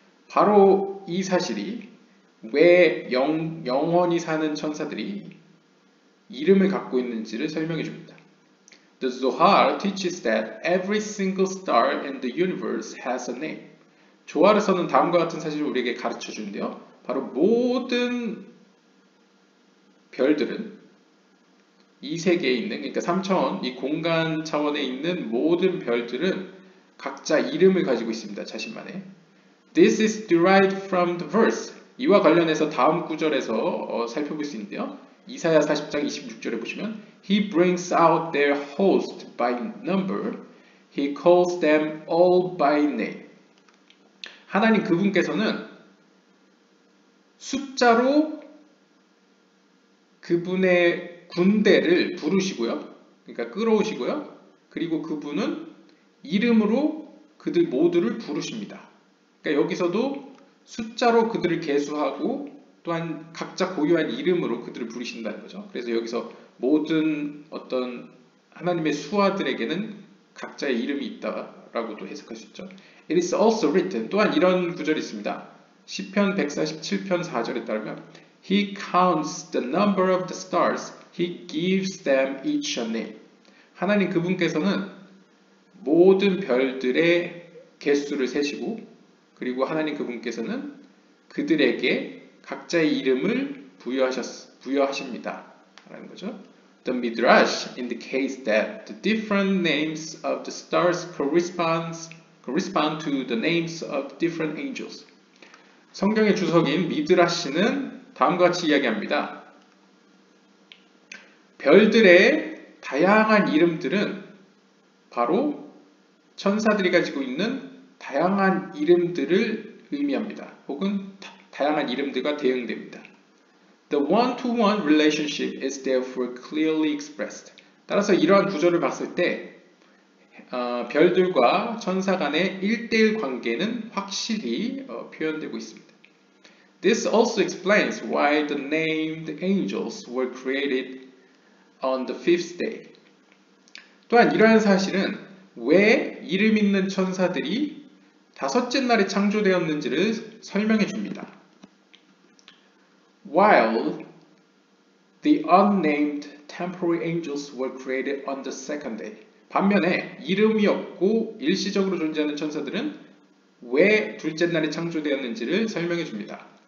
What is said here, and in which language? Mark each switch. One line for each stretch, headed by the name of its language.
Korean: 바로 이 사실이 왜 영원히 사는 천사들이 이름을 갖고 있는지를 설명해 줍니다.
English: The Zohar teaches that every single star in the universe has a name.
Korean: 조하르서는 다음과 같은 사실을 우리에게 가르쳐 주는데요. 바로 모든 별들은 이 세계에 있는, 그러니까 3차원, 이 공간 차원에 있는 모든 별들은 각자 이름을 가지고 있습니다. 자신만의.
English: This is derived from the verse.
Korean: 이와 관련해서 다음 구절에서 살펴볼 수 있는데요. 이사야 40장 26절에 보시면
English: He brings out their host by number. He calls them all by name.
Korean: 하나님 그분께서는 숫자로 그분의 군대를 부르시고요. 그러니까 끌어오시고요. 그리고 그분은 이름으로 그들 모두를 부르십니다. 그러니까 여기서도 숫자로 그들을 계수하고 또한 각자 고유한 이름으로 그들을 부르신다는 거죠. 그래서 여기서 모든 어떤 하나님의 수하들에게는 각자의 이름이 있다라고도 해석할 수 있죠.
English: It is also written.
Korean: 또한 이런 구절이 있습니다. 시편 147편 4절에 따르면
English: He counts the number of the stars. He gives them each a name.
Korean: 하나님 그분께서는 모든 별들의 개수를 세시고 그리고 하나님 그분께서는 그들에게 각자의 이름을 부여하십니다. 라는 거죠.
English: The Midrash indicates that the different names of the stars correspond to the names of different angels.
Korean: 성경의 주석인 미드라시는 다음과 같이 이야기합니다. 별들의 다양한 이름들은 바로 천사들이 가지고 있는 다양한 이름들을 의미합니다. 혹은 다양한 이름들과 대응됩니다.
English: The one-to-one relationship is therefore clearly expressed.
Korean: 따라서 이러한 구조를 봤을 때 별들과 천사 간의 1대1 관계는 확실히 표현되고 있습니다.
English: This also explains why the named angels were created on the fifth day.
Korean: 또한 이러한 사실은 왜 이름 있는 천사들이 다섯째 날에 창조되었는지를 설명해 줍니다.
English: While the unnamed temporary angels were created on the second day.
Korean: 반면에 이름이 없고 일시적으로 존재하는 천사들은 왜 둘째 날에 창조되었는지를 설명해 줍니다.